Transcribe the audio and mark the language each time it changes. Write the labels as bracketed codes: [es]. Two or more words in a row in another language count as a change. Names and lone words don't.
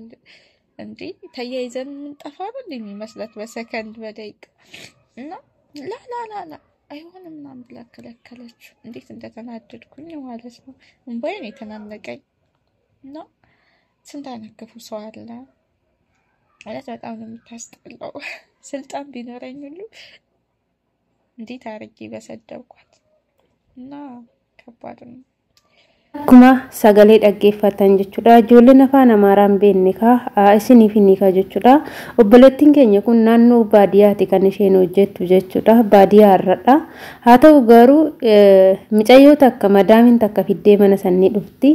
[am] እንዴ ተያይዘን ምን ጠፋው እንደሚመስላት በሰከንድ በደቂቃ እና ላላላ አይሆንም ምናምን ብላ ከለከለች። እንዴት እንደተናደድኩኝ ማለት ነው። እንባዬ ነው የተናነቀኝ። እና ስንት አይነት ክፉ ሰው አለ ማለት በጣም ነው የምታስጠላው። ስልጣን ቢኖረኝ ሁሉ እንዴት አርጌ በሰደብኳት እና ከባድ ነው። [om] Akkuma sagalee dhaggeeffatan jechuudha. Ijoolleen afaan Amaaraan beekne isiniif ni jechuudha. Obboleettiin keenya kun naannoo baadiyyaati kan isheen hojjettu jechuudha. Baadiyyaa irradha. Haa ta'u garuu micayyoo takka madaamiin takka fiddee mana sanii dhufti.